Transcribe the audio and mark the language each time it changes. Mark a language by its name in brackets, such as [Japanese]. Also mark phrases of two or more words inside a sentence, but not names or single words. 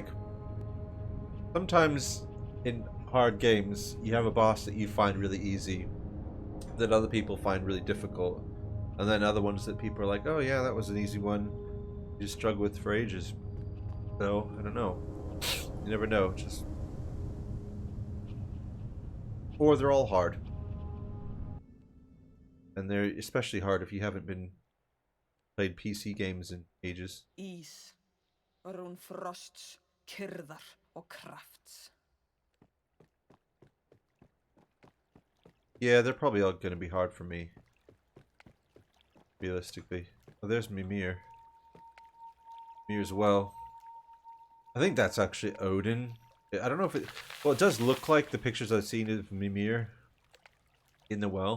[English] Sometimes in hard games, you have a boss that you find really easy, that other people find really difficult, and then other ones that people are like, oh yeah, that was an easy one, you just struggle with for ages. So, I don't know. You never know, just... Or they're all hard. And they're especially hard if you haven't been played PC games in ages. [Icelandic] Ís, rún frosts, kyrðar og krafts. [English] Yeah, they're probably all going to be hard for me. Realistically. Oh, there's Mimir. Mimir as well. I think that's actually Odin. I don't know if it... Well, it does look like the pictures I've seen of Mimir in the well.